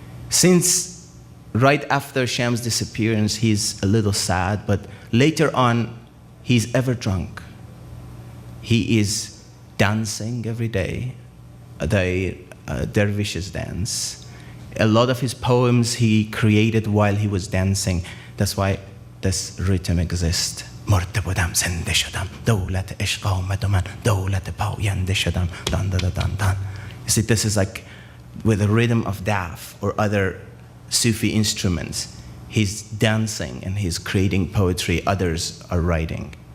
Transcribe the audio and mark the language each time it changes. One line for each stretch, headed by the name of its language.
English: Since right after Shams' disappearance, he's a little sad, but later on, he's ever drunk. He is dancing every day, the dervishes dance. A lot of his poems he created while he was dancing. That's why this rhythm exists.
Persian: مرده بودم زنده شدم دولت عشق آمد و من دولت پاینده شدم دان دان دان دان.
English: You see, this is like with the rhythm of daf or other Sufi instruments. He's dancing and he's creating poetry, others are writing.